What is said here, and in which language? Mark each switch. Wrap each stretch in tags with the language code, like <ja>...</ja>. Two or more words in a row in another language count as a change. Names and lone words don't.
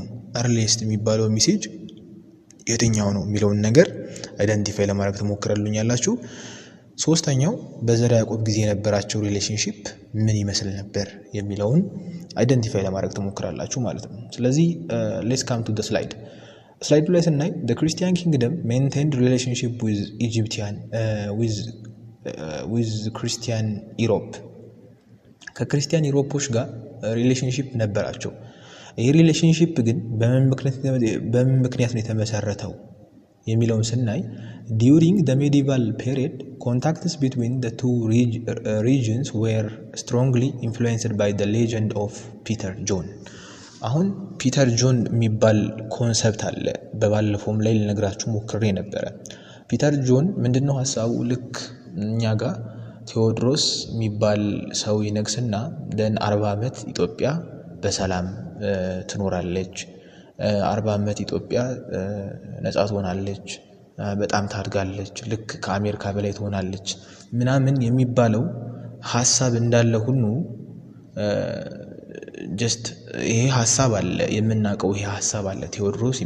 <am>ኤርሊየስት የሚባለው ሜሴጅ የትኛው ነው የሚለውን ነገር አይደንቲፋይ ለማድረግ ትሞክራሉኛላችሁ። ሶስተኛው በዘርዓ ያዕቆብ ጊዜ የነበራቸው ሪሌሽንሺፕ ምን ይመስል ነበር የሚለውን አይደንቲፋይ ለማድረግ ትሞክራላችሁ ማለት ነው። ስለዚህ</am> <en>let's come to the slide።</en> <am>ስላይዱ ላይ ስናይ</am> <en>the Christian kingdom maintained relationship with Egyptian with Christian Europe</en> <am>ከክርስቲያን ኢሮፖች ጋር ሪሌሽንሺፕ ነበራቸው። ይህ ሪሌሽንሺፕ ግን በምን ምክንያት ነው የተመሰረተው የሚለውን ስናይ</am> <en>during the medieval period contacts between the two regions were strongly influenced by the legend of Peter John።</en> <am>አሁን ፒተር ጆን የሚባል ኮንሰፕት አለ። በባለፈውም ላይ ልነግራችሁ ሞክሬ ነበረ። ፒተር ጆን ምንድነው ሐሳቡ? ልክ እኛ ጋር ቴዎድሮስ የሚባል ሰው ይነግስና ደን 40 ዓመት ኢትዮጵያ በሰላም ትኖራለች፣ 40 ዓመት ኢትዮጵያ ነጻ ትሆናለች፣ በጣም ታድጋለች፣ ልክ ከአሜሪካ በላይ ትሆናለች ምናምን የሚባለው ሐሳብ እንዳለ ሁሉ ጀስት ይሄ ሐሳብ አለ፣ የምናውቀው ይሄ ሐሳብ አለ። ቴዎድሮስ</am>